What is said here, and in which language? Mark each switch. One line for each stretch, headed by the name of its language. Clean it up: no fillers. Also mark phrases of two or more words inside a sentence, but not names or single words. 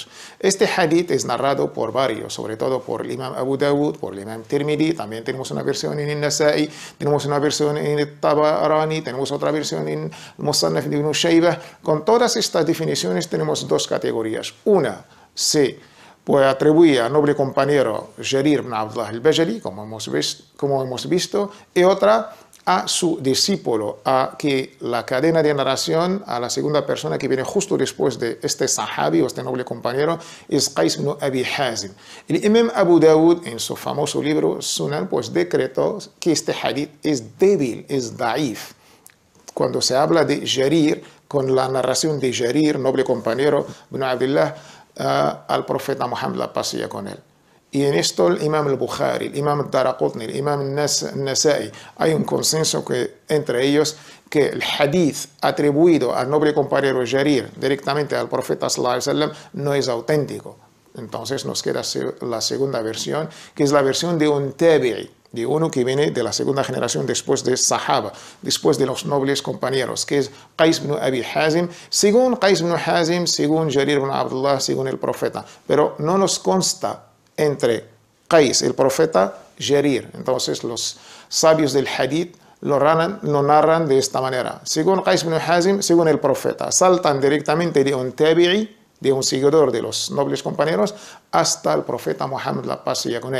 Spanish: Este hadith es narrado por varios, sobre todo por el imam Abu Dawud, por el imam Tirmidhi, también tenemos una versión en el Nasa'i, tenemos una versión en el Tabarani, tenemos otra versión en el Musannaf de Ibn Shaybah. Con todas estas definiciones tenemos 2 categorías. Una se puede atribuir al noble compañero Jarir ibn Abdullah al-Bajali, como hemos visto, y otra a su discípulo, a que la cadena de narración, a la segunda persona que viene justo después de este sahabi o este noble compañero, es Qais ibn Abi Hazim. El imam Abu Dawud, en su famoso libro Sunan, pues decretó que este hadith es débil, es daif. Cuando se habla de Jarir, con la narración de Jarir, noble compañero ibn Abdullah, al profeta Muhammad, la paz sea con él. Y en esto el imam al-Bukhari, el imam al-Daraqutni, el imam al-Nasa'i, hay un consenso entre ellos que el hadith atribuido al noble compañero Jarir directamente al profeta
Arabic: صلى الله عليه وسلم
Spanish: no es auténtico. Entonces nos queda la segunda versión, que es la versión de un tabi'i, de uno que viene de la segunda generación después de Sahaba, después de los nobles compañeros, que es Qais ibn Abi Hazim, según Qais ibn Hazim, según Jarir ibn Abdullah, según el profeta. Pero no nos consta entre Qais, el profeta, Jarir. Entonces los sabios del hadith lo narran de esta manera. Según Qais ibn Hazim, según el profeta. Saltan directamente de un tabi'i, de un seguidor de los nobles compañeros, hasta el profeta Muhammad, la paz sea con él.